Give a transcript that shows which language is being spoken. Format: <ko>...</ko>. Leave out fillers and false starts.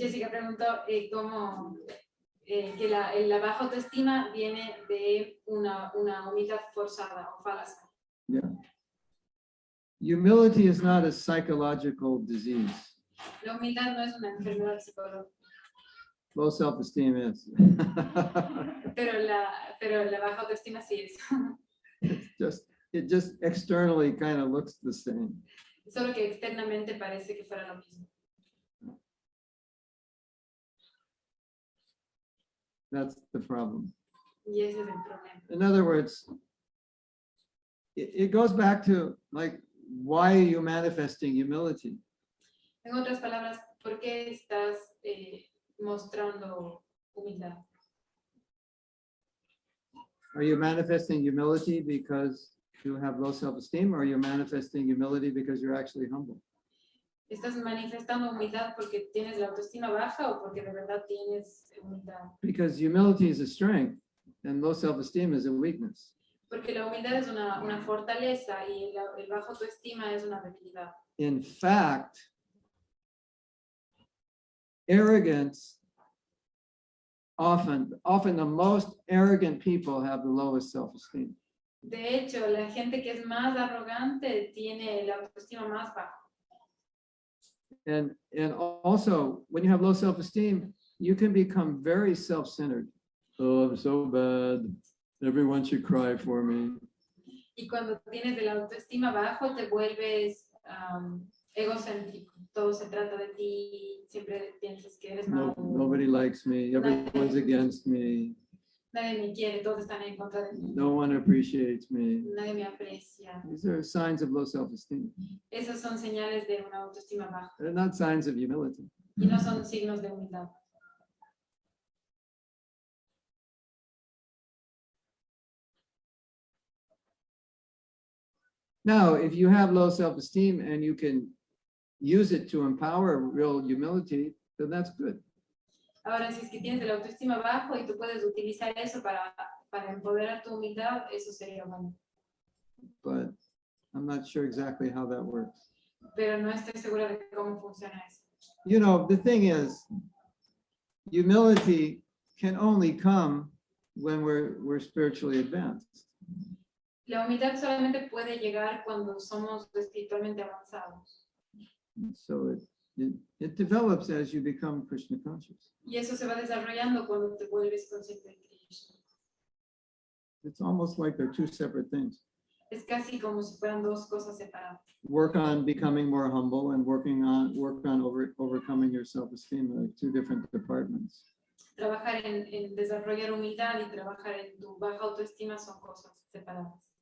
<es>preguntó cómo que la baja autoestima viene de una humildad forzada o falsa.</es> <en>Yeah. Humility is not a psychological disease.</en> <es>La humildad no es una enfermedad psicológica,</es> <en>Low self-esteem is.</en> <es>pero la baja autoestima sí es.</es> <en>It just externally kind of looks the same.</en> <es>Solo que externamente parece que fuera lo mismo.</es> <en>That's the problem.</en> <es>Y ese es el problema.</es> <en>In other words, it goes back to like, why are you manifesting humility?</en> <es>En otras palabras, ¿por qué estás mostrando humildad?</es> <en>Are you manifesting humility because you have low self-esteem, or are you manifesting humility because you're actually humble?</en> <es>¿Estás manifestando humildad porque tienes la autoestima baja o porque de verdad tienes humildad?</es> <en>Because humility is a strength and low self-esteem is a weakness.</en> <es>Porque la humildad es una fortaleza y el bajo autoestima es una debilidad.</es> <en>In fact, arrogance, often the most arrogant people have the lowest self-esteem.</en> <es>De hecho, la gente que es más arrogante tiene la autoestima más baja.</es> <en>And also, when you have low self-esteem, you can become very self-centered. Oh, I'm so bad. Everyone should cry for me.</en> <es>Y cuando tienes la autoestima bajo, te vuelves egocéntrico. Todo se trata de ti, siempre piensas que eres malo.</es> <en>Nobody likes me. Everyone's against me.</en> <es>Nadie me quiere, todos están en contra de mí.</es> <en>No one appreciates me.</en> <es>Nadie me aprecia.</es> <en>These are signs of low self-esteem.</en> <es>Esas son señales de una autoestima baja</es> <en>They're not signs of humility.</en> <es>y no son signos de humildad.</es> <en>Now, if you have low self-esteem and you can use it to empower real humility, then that's good.</en> <es>Ahora, si es que tienes el autoestima bajo y tú puedes utilizar eso para empoderar tu humildad, eso sería bueno.</es> <en>But I'm not sure exactly how that works.</en> <es>Pero no estoy segura de cómo funciona eso.</es> <en>You know, the thing is, humility can only come when we're spiritually advanced.</en> <es>La humildad solamente puede llegar cuando somos espiritualmente avanzados.</es> <en>So it develops as you become Krishna conscious.</en> <es>Y eso se va desarrollando cuando te vuelves consciente de Krishna.</es> <en>It's almost like they're two separate things.</en> <es>Es casi como si fueran dos cosas separadas.</es> <en>Work on becoming more humble and work on overcoming your self-esteem, like two different departments.</en> <es>Trabajar en desarrollar humildad y trabajar en tu baja autoestima son cosas separadas.</es>